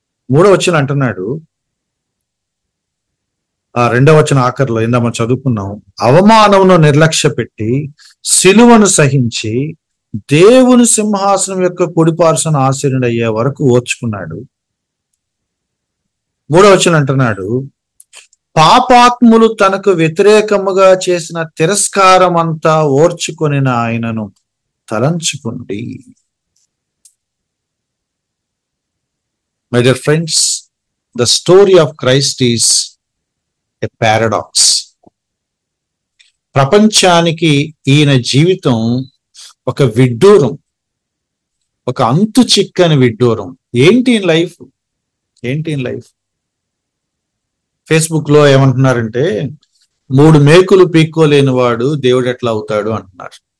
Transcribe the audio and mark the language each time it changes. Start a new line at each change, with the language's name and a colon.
Telugu: 3వ వచనం అంటున్నాడు, ఆ 2వ వచనం ఆఖరిలో ఇందాక మనం చదువుకున్నాం, అవమానమును నిర్లక్ష్య పెట్టి సిలువను సహించి దేవుని సింహాసనం యొక్క కుడిపార్శ్వన ఆసీనుడయ్యే వరకు ఓర్చుకున్నాడు. 3వ వచనం అంటున్నాడు, పాపాత్ములు తనకు వ్యతిరేకముగా చేసిన తిరస్కారం అంతా ఓర్చుకొనిన ఆయనను తలంచుకోండి.
English: My dear friends, the story of Christ is a paradox.
Telugu: ప్రపంచానికి ఈయన జీవితం ఒక విడ్డూరం, ఒక అంతు చిక్కని విడ్డూరం. ఏంటి లైఫ్? ఫేస్బుక్ లో ఏమంటున్నారంటే, 3 మేకులు పీక్కోలేని వాడు దేవుడు ఎట్లా అవుతాడు అంటున్నారు.